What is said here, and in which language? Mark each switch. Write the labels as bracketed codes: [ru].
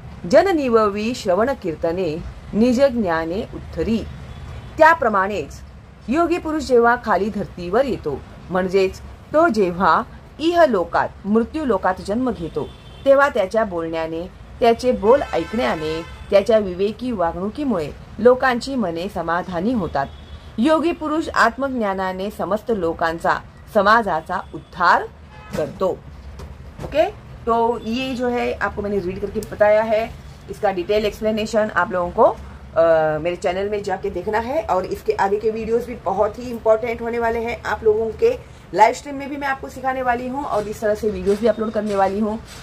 [mr] जननिववी श्रवण कीर्तने, निज ज्ञाने उत्तरी। त्याप्रमाणेच योगी पुरुष जेव्हा खाली धर्तीवर येतो, म्हणजेच तो जेव्हा इहलोकात मृत्यू लोकात जन्म घेतो, तेव्हा त्याच्या बोलण्याने, त्याचे बोल ऐकण्याने, त्याच्या विवेकी वागणुकीमुळे लोकांची मने समाधानी होतात। योगी पुरुष आत्मज्ञानाने समस्त लोकांचा, समाजाचा उद्धार करतो। [hi] ओके, तो ये जो है आपको मैंने रीड करके बताया है, इसका डिटेल एक्सप्लेनेशन आप लोगों को मेरे चैनल में जाके देखना है। और इसके आगे के वीडियोस भी बहुत ही इंपॉर्टेंट होने वाले हैं आप लोगों के। लाइव स्ट्रीम में भी मैं आपको सिखाने वाली हूँ और इस तरह से वीडियोस भी अपलोड करने वाली हूँ।